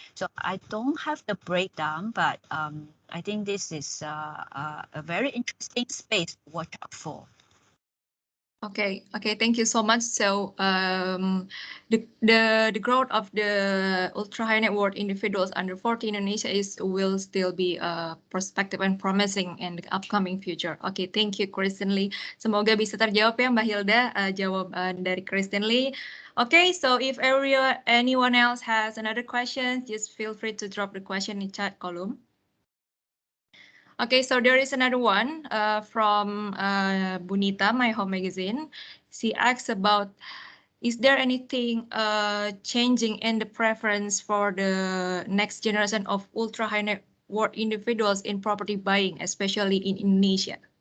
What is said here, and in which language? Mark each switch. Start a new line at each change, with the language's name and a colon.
English: So I don't have the breakdown, but I think this is a very interesting space to watch out for. Okay, thank you so much. So the growth of the ultra high net worth individuals under 40 in Indonesia will still be prospective and promising in the upcoming future. Okay, thank you Kristen Lee.
Indonesian: Semoga bisa terjawab ya Mbak Hilda jawaban dari Kristen Lee.
English: Okay, so if anyone else has another question, just feel free to drop the question in chat column. Okay, so there is another one from Bunita, My Home Magazine. She asks about, is there anything changing in the preference for the next generation of ultra high net worth individuals in property buying, especially in Indonesia?